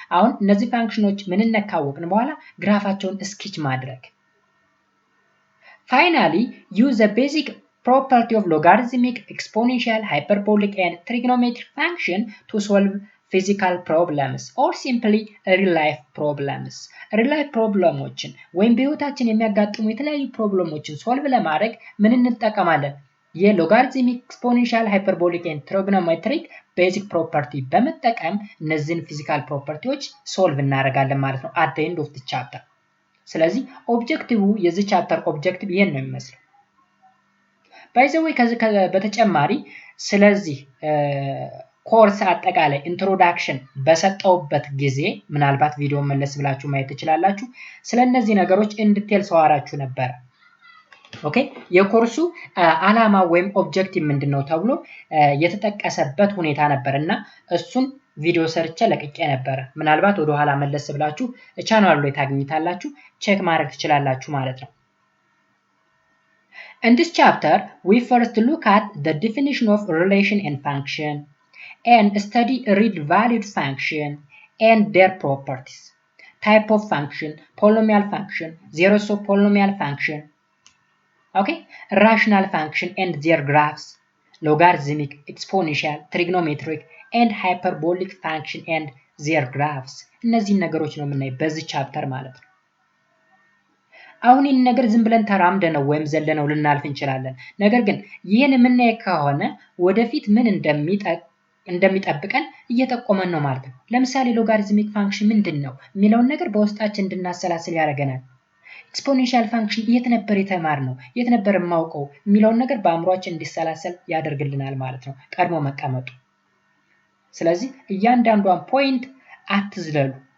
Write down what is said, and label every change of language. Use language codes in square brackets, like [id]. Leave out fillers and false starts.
[am] አሁን እነዚህ ፋንክሽኖች ምንን ካወቅን በኋላ ግራፋቸውን ስኬች ማድረግ። [en] Finally, use the basic property of logarithmic, exponential, hyperbolic, and trigonometric function to solve physical problems or simply real life problems. [am] real life problemዎችን ወይም በህይወታችን የሚያጋጥሙ የተለያዩ ፕሮብሌሞችን ሶልቭ ለማድረግ ምን እንጠቀማለን? የሎጋሪትሚክ ኤክስፖኔንሻል ሃይፐርቦሊክ ኤንድ ትሪጎኖሜትሪክ ቤዚክ ፕሮፐርቲ በመጠቀም እነዚህን ፊዚካል ፕሮፐርቲዎች ሶልቭ እናደርጋለን ማለት ነው [en] at the end of the chapter። [am] ስለዚህ ኦብጀክቲቭ የዚህ ቻፕተር ኦብጀክቲቭ ይሄን ነው የሚመስለው። ባይ ዘ ዌይ ከዚህ በተጨማሪ ስለዚህ ኮርስ አጠቃላይ ኢንትሮዳክሽን በሰጠውበት ጊዜ ምናልባት ቪዲዮ መለስ ብላችሁ ማየት ትችላላችሁ። ስለነዚህ ነገሮች ኢን ዲቴል ሰዋራችሁ ነበር። ኦኬ የኮርሱ አላማ ወይም ኦብጀክቲቭ ምንድነው ተብሎ የተጠቀሰበት ሁኔታ ነበርና እሱን ቪዲዮ ሰርቼ ለቅቄ ነበር። ምናልባት ወደ ኋላ መለስ ብላችሁ ቻናሉ ላይ ታገኙታላችሁ፣ ቼክ ማድረግ ትችላላችሁ ማለት ነው። [en] In this chapter, we first look at the definition of relation and function and study real valued function and their properties. Type of function, polynomial function, zeros of polynomial function, okay, rational function and their graphs, logarithmic, exponential, trigonometric, and hyperbolic function and their graphs. [am] እነዚህን ነገሮች ነው የምናይ በዚህ ቻፕተር ማለት ነው። አሁን ይህን ነገር ዝም ብለን ተራምደነው ወይም ዘለነው ልናልፍ እንችላለን። ነገር ግን ይህን የምናይ ከሆነ ወደፊት ምን እንደሚጠብቀን እየጠቆመን ነው ማለት ነው። ለምሳሌ ሎጋሪትሚክ ፋንክሽን ምንድነው የሚለውን ነገር በውስጣችን እንድናሰላስል ያደርገናል። ኤክስፖኔንሻል ፋንክሽን የት ነበር የተማርነው የት ነበር የማውቀው የሚለውን ነገር በአእምሮአችን እንዲሰላሰል ያደርግልናል ማለት ነው ቀድሞ መቀመጡ። ስለዚህ እያንዳንዷን ፖይንት አትዝለሉ።